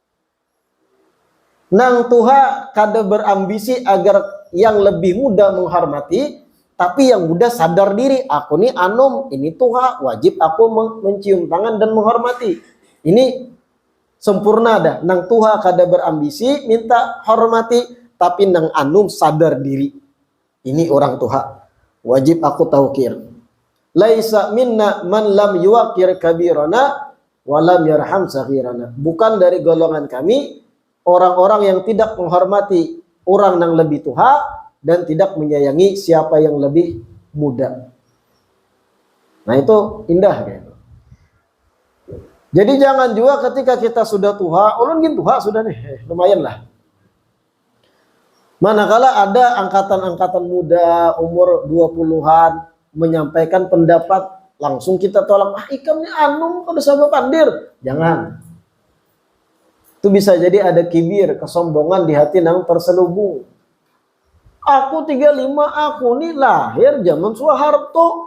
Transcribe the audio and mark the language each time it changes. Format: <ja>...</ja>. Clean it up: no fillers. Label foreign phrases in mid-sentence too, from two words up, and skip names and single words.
<id>Nang tua kada berambisi agar yang lebih muda menghormati, tapi yang muda sadar diri,</id> <bjn>aku nih anum,</bjn> <id>ini tua, wajib aku mencium tangan dan menghormati. Ini sempurna dah. Nang tua kada berambisi minta hormati, tapi nang anum sadar diri. Ini orang tua, wajib aku taukir.</id> <ar>ليس منا من لم يوقر كبيرنا ولم يرحم صغيرنا.</ar> <id>Bukan dari golongan kami orang-orang yang tidak menghormati orang yang lebih tua dan tidak menyayangi siapa yang lebih muda. Nah itu indah gitu. Jadi jangan juga ketika kita sudah tua,</id> <bjn>ulun gin tua sudah nih,</bjn> <id>lumayan lah. Manakala ada angkatan-angkatan muda umur 20-an menyampaikan pendapat, langsung kita tolak,</id> <bjn>ikam nih anum kada sama pandir.</bjn> <id>Jangan. Itu bisa jadi ada kibir, kesombongan di hati yang terselubung. Aku 35, aku nih lahir zaman Soeharto.</id>